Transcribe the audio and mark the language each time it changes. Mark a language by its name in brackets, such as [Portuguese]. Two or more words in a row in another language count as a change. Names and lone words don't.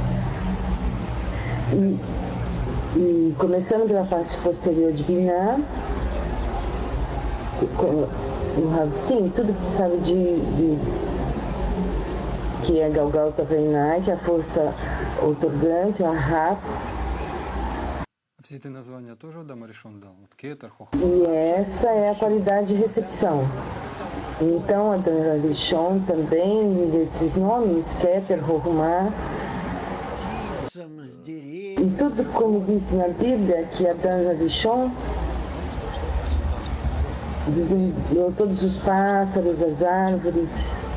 [Portuguese] E começando pela parte posterior de Binah, o Ravsim, tudo que sabe que é Galgal Tavenai, que é a força otorgante, a Rap, [Russian] Все эти названия тоже Адам Аришон дал? Вот Кетер, Хохма. [Portuguese] E essa é a qualidade de recepção. Então, Adam Arishon também, desses nomes, Keter, Rohumá, [Russian] С деревьев. [Portuguese] e tudo como diz na Bíblia, que Adam Arishon desmembrou todos os pássaros, as árvores.